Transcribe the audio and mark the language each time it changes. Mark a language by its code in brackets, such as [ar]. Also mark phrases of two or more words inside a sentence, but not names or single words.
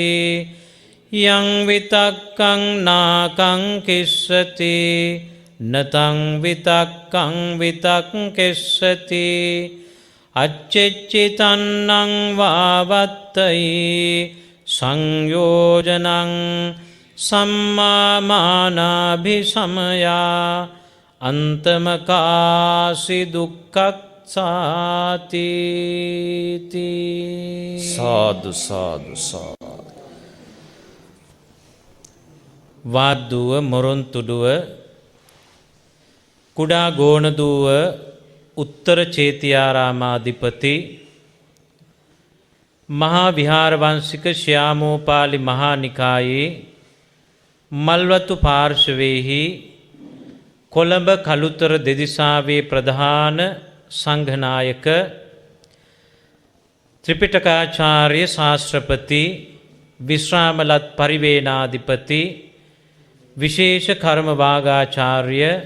[pi] යං විතක්කං නාකංකිස්සති නතං විතක්කං විතක්කෙස්සති අච්චෙච්චිතන්නං වාවත්තයි සංයෝජනං සම්මාමානාභිසමයා අන්තමකාසි දුක්ඛක්ඛාති. සාදු සාදු සාදු. [si] වාද්දුව මොරොන්තුඩුව කුඩා ගෝණදුව උත්තර චේතියාරාමාධිපති මහා විහාරවංශික ශ්‍යාමෝපාලි මහා නිකායේ මල්වතු පාර්ශවයේහි කොළඹ කළුතර දෙදිසාවේ ප්‍රධාන සංඝනායක ත්‍රිපිටකාචාර්ය ශාස්ත්‍රපති විශ්‍රාමලත් පරිවේනාධිපති විශේෂ කර්ම වාගාචාර්ය